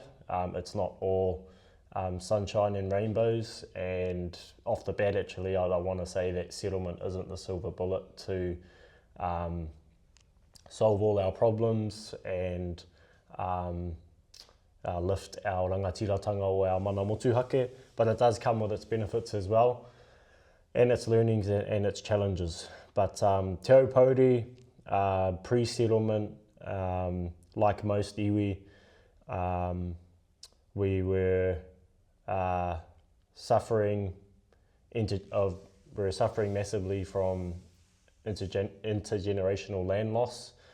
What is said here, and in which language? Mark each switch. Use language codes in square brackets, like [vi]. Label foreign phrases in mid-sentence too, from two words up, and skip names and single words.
[en] It's not all sunshine and rainbows, and off the bat actually I want to say that settlement isn't the silver bullet to solve all our problems and lift our [mi] rangatiratanga o [en] our [mi] mana motuhake, [en] but it does come with its benefits as well, and its learnings and its challenges. But Te Aupōuri, pre-settlement, like most iwi, we were suffering massively from intergenerational land loss.